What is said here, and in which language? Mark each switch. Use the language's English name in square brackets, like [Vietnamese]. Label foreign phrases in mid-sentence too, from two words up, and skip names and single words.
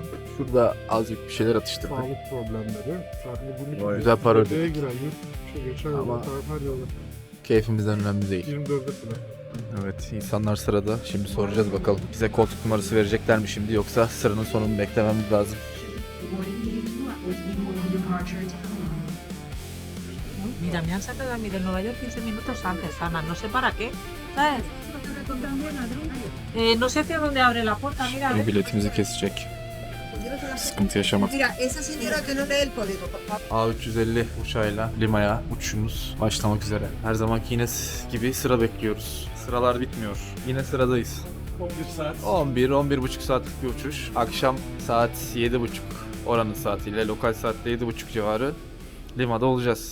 [Turkish] Şurada azıcık bir şeyler atıştırdık. Sağlık problemleri. Sadece bunu Güzel para ödedik. Ödeye giren geçen Ama- yılda her yılda Keyfimizden önemli değil. 24'de falan. Evet, insanlar sırada. Şimdi soracağız bakalım. Bize koltuk numarası verecekler mi şimdi, yoksa sıranın sonunu beklememiz lazım. [Spanish] Mira, me han sacado a mí de Nueva York 15 minutos antes, Ana, no sé para qué, ¿sabes? No sé hacia dónde abre la puerta, mira. [Turkish] Şimdi biletimizi kesecek. Sıkıntı yaşamak. [Spanish] Mira, esa señora que no lee el código, papá. [Turkish] A350 uçağıyla Lima'ya uçuşumuz başlamak üzere. Her zamanki yine gibi sıra bekliyoruz. Sıralar bitmiyor. Yine sıradayız. 11 saat. 11-11,5 saatlik bir uçuş. Akşam saat 7.30 oranın saatiyle, lokal saatte 7.30 civarı Lima'da olacağız.